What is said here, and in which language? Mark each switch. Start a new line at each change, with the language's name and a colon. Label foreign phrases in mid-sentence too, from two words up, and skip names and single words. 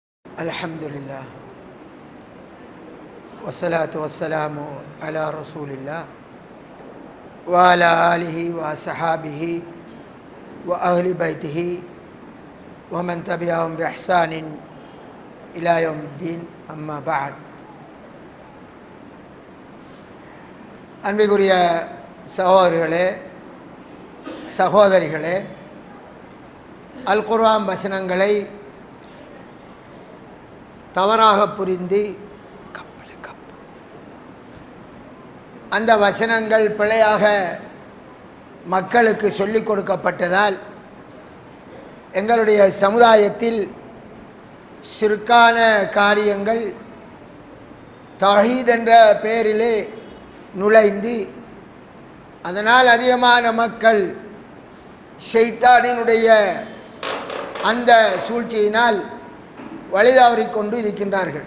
Arabic: الحمد لله والصلاة والسلام على رسول الله وعلى آله وأصحابه وأهل بيته ومن تبعهم بإحسان إلى يوم الدين، أما بعد.
Tamil: அன்பிற்குரிய சகோதரர்களே, சகோதரிகளே, அல் குர்ஆன் வசனங்களை தவறாக புரிந்து அந்த வசனங்கள் பிழையாக மக்களுக்கு சொல்லிக் கொடுக்கப்பட்டதால் எங்களுடைய சமுதாயத்தில் ஷிர்கான காரியங்கள் தௌஹீத் என்ற பெயரிலே நுழைந்து அதனால் அதிகமான மக்கள் ஷைத்தானினுடைய அந்த சூழ்ச்சியினால் வழிதவறிக் கொண்டு இருக்கின்றார்கள்.